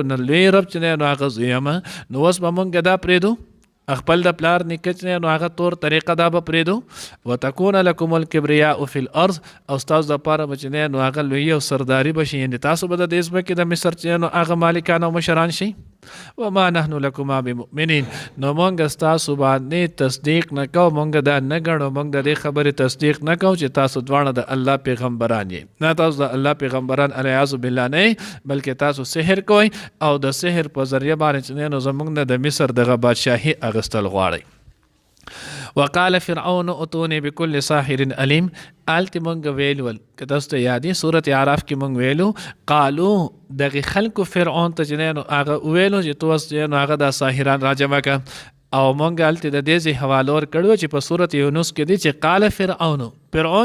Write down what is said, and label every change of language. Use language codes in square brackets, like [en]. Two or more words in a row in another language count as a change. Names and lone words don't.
[ps] نه لوی رب چې نو هغه زه یم نو اوس به مونږ دا پرېږدو خپل د پلار نیکه چې نو هغه طور طریقه دا به پرېږدو [ar] وتکون لکم الکبریاء فی الارض [ps] او ستاسو دپاره به چې نو هغه لوی او سرداري به شي یعنې تاسو به د دې ځمکې د مصر چې نو هغه مالکان او مشران شي [ar] وما نحن لکما بمؤمنین [ps] نو مونږ ستاسو باندې تصدیق نه کوو مونږ دا نه ګڼو مونږ د دې خبرې تصدیق نه کوو چې تاسو دواړه د الله پیغمبران یې نه تاسو د الله پیغمبران [ar] الیاذ بالله [ps] نه بلکې تاسو سحر کوئ او د سحر په ذریعه باندې چې نو زمونږ نه د مصر دغه بادشاهي اغستل غواړئ [ar] وقال فرعون اتوني بكل ساحر عليم [ps] آلتی مونږ ویلول که تاسو ته یادي سورت اعراف کې مونږ ویلو قالو دغه خلکو فرعون ته چې نو هغه ویلو چې تو اوس نو هغه د ساحران راجمع که او مونږ هلته د دې ځای حواله ورکړو چې په سورت یونس کې دی چې [ar] قال فرعون